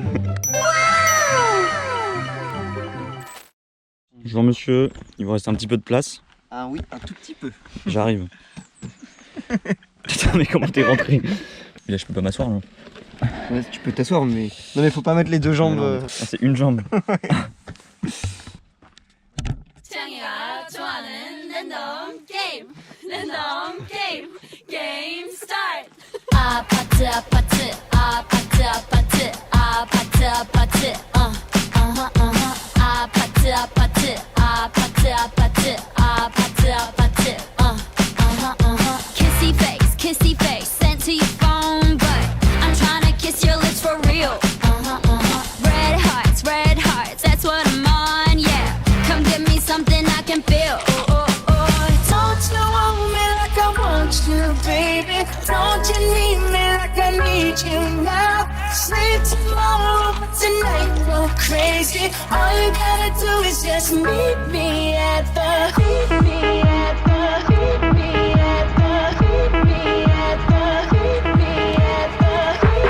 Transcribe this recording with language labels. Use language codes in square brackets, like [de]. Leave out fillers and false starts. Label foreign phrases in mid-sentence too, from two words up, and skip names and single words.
[fr] Bonjour monsieur, il vous reste un petit peu de place. Ah oui, un tout petit peu. J'arrive. Putain mais comment t'es rentré? Là je peux pas m'asseoir là. Ouais, tu peux t'asseoir mais... Non mais faut pas mettre les deux jambes... Ah, c'est une jambe. [ko] 창이가 좋아하는 [en] random game random game game start [ko] 아파트 아파트 아파트 아파트 아파트 아파트 아파트 아파트 아파트 아파트 아파트 아파트 [en] kissy face sent to your phone but I'm trying to kiss your lips for real red hearts that's what I'm on yeah come give me something I can feel don't you want me like I want you baby don't you need me like I need you now sleep tomorrow but tonight go crazy all you gotta do is just meet me at the meet me at the meet me at the meet me at the meet me at the